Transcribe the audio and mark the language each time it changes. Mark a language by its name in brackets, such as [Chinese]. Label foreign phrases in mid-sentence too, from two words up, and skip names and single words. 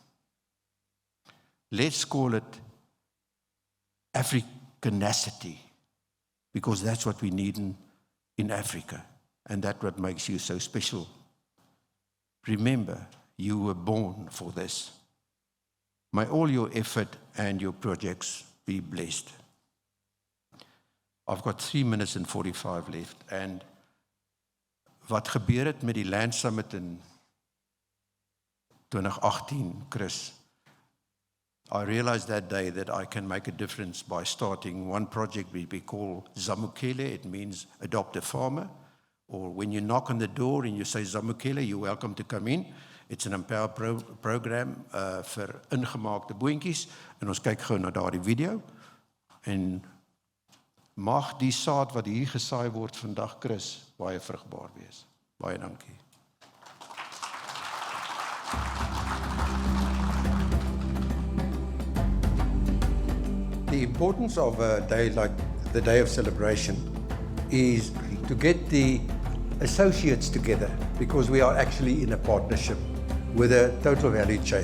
[English] Let's call it Africanacity, because that's what we need in Africa, and that's what makes you so special. Remember, you were born for this. May all your effort and your projects be blessed. I've got 3 minutes and 45 left, and [Afrikaans] wat gebeur het met die Land Summit in 2018, [English] Chris? I realized that day that I can make a difference by starting one project we call Zamukele. It means adopt a farmer. Or when you knock on the door and you say Zamukele, you're welcome to come in. It's an empower program [Afrikaans] vir ingemaakte boontjies. En ons kyk gou na daardie video. En mag die saad wat hier gesaai word vandag, Chris, baie vrugbaar wees. Baie dankie. [English] The importance of a day like the Day of Celebration is to get the associates together, because we are actually in a partnership with a total value chain.